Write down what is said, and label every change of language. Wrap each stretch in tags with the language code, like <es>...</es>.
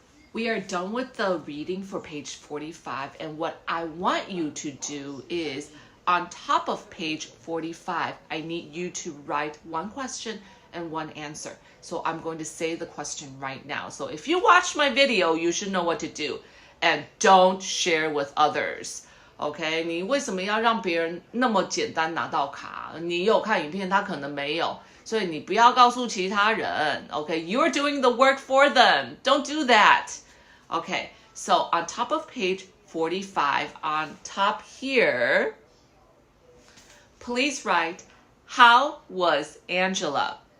<en>We are done with the reading for page 45, and what I want you to do is, on top of page 45, I need you to write one question and one answer. So I'm going to say the question right now. So if you watch my video, you should know what to do. And don't share with others. OK?</en> <zh>你为什么要让别人那么简单拿到卡？你有看影片，他可能没有，所以你不要告诉其他人。</zh> <en>OK? You're doing the work for them. Don't do that. Okay, so on top of page 45, on top here, please write, how was Angela?</en>